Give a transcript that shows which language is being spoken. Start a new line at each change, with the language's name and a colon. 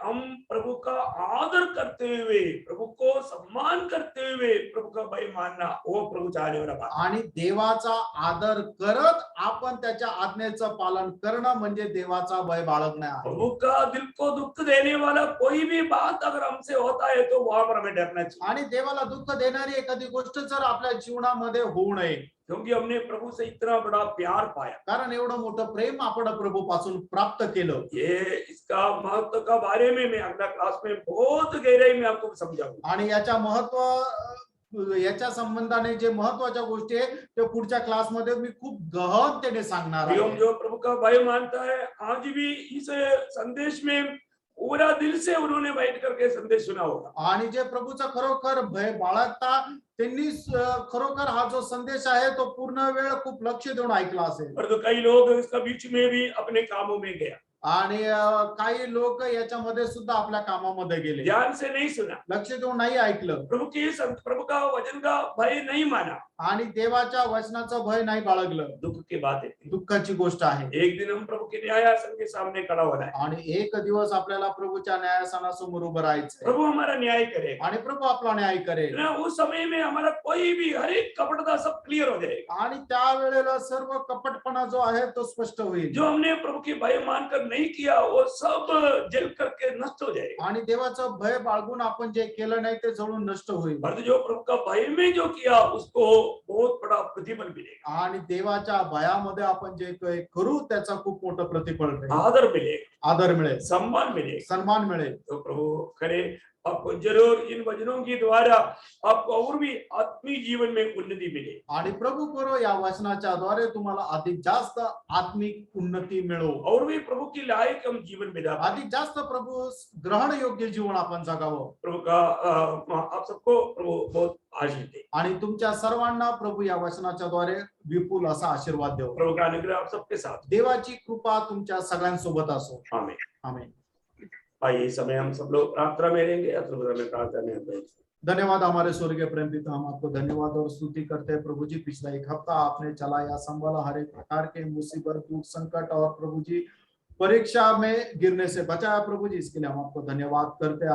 Hindi: हम प्रभु का आदर करते हुए, प्रभु को सम्मान करते हुए प्रभु का भय मानना, वो प्रभु चाहने वाला बात।
Marathi: आणि देवाचा आदर करत आपण त्याच्या आज्ञेचं पालन करणं म्हणजे देवाचा भय बाळगणं आहे.
Hindi: प्रभु का दिल को दुख देने वाला कोई भी बात अगर हमसे होता है तो वहां पर हमें डरना चाहिए।
Marathi: आणि देवाला दुःख देणारी एखादी गोष्ट जर आपल्या जीवनामध्ये होऊ नये,
Hindi: क्योंकि हमने प्रभु से इतना बड़ा प्यार पाया।
Marathi: कारण एवढं मोठं प्रेम आपण प्रभू पासून प्राप्त केलं.
Hindi: ये इसका महत्व का बारे में मैं अगला क्लास में बहुत गहराई में आपको समझाऊंगा।
Marathi: आणि याच्या याच्या संबंधाने जे महत्वाच्या गोष्टी आहे ते पुढच्या क्लासमध्ये मी खूप गहनतेने सांगणार
Hindi: प्रियोम,
Marathi: आहे.
Hindi: जो प्रभु का भय मानता है आज भी इस संदेश में पूरा दिल से उन्होंने बैठ करके संदेश सुना होगा।
Marathi: आणि जे प्रभूचा खरोखर भय बाळगता त्यांनी खरोखर हा जो संदेश आहे तो पूर्ण वेळ खूप लक्ष देऊन ऐकला असेल.
Hindi: पर तो कई लोग इसका बीच में भी अपने कामों में गया,
Marathi: आणि काही लोक याच्यामध्ये सुद्धा आपल्या कामामध्ये गेले,
Hindi: ध्यान से नहीं सुना,
Marathi: लक्ष देऊन नाही ऐकलं
Hindi: प्रभु का वचन का भय नहीं माना,
Marathi: आणि देवाच्या वचनाचं भय नाही बाळगलं.
Hindi: दुख की बात है।
Marathi: दुःखाची गोष्ट आहे.
Hindi: एक दिन हम प्रभु के न्यायासन के सामने खड़ा होना है।
Marathi: आणि एक दिवस आपल्याला प्रभूच्या न्यायासनासमोर उभं राहायचंय
Hindi: प्रभु हमारा न्याय करेगा।
Marathi: आणि प्रभू आपला न्याय करेल.
Hindi: उस समय में हमारा कोई भी हर एक कपटता सब क्लियर हो जाएगा।
Marathi: आणि त्यावेळेला सर्व कपटपणा जो आहे तो स्पष्ट होईल.
Hindi: जो हमने प्रभु की भय मानकर नहीं किया वो सब जल करके नष्ट हो जाएगा।
Marathi: आणि देवाचं भय बाळगून आपण जे केलं नाही ते जळून नष्ट होईल.
Hindi: पर जो प्रभु का भय में जो किया उसको बहुत बड़ा प्रतिफल मिलेगा,
Marathi: आणि देवाच्या भयामध्ये आपण जे काही करू त्याचा खूप मोठं प्रतिफळ मिळेल.
Hindi: आदर मिलेगा,
Marathi: आदर मिळेल,
Hindi: सम्मान मिलेगा।
Marathi: सन्मान मिळेल.
Hindi: तो प्रभु करे आपको जरूर इन वचनों के द्वारा आपको और भी आत्मिक जीवन में उन्नति मिले।
Marathi: आणि प्रभू करो या वचनाच्या द्वारे तुम्हाला अधिक जास्त आत्मिक उन्नती मिळो.
Hindi: और भी प्रभु की लायक हम जीवन बिता पाए।
Marathi: अधिक जास्त प्रभू ग्रहण योग्य जीवन आपण जगावं.
Hindi: प्रभु का आप सबको प्रभु बहुत आशीष दे।
Marathi: आणि तुमच्या सर्वांना प्रभु या वचनाच्या द्वारे विपुल असा आशीर्वाद देव.
Hindi: प्रभु का अनुग्रह आप सबके साथ।
Marathi: देवाची कृपा तुमच्या सगळ्यांसोबत असो.
Hindi: आमीन।
Marathi: आमीन.
Hindi: आइए इस समय हम सब लोग प्रार्थना में रहेंगे, में प्रार्थना में रहेंगे। धन्यवाद हमारे स्वर्गीय प्रेम पिता, हम आपको धन्यवाद और स्तुति करते हैं प्रभु जी। पिछला एक हफ्ता आपने चलाया, संभाला, हर एक प्रकार के मुसीबत, दुख, संकट और प्रभु जी परीक्षा में गिरने से बचाया प्रभु जी, इसके लिए हम आपको धन्यवाद करते हैं।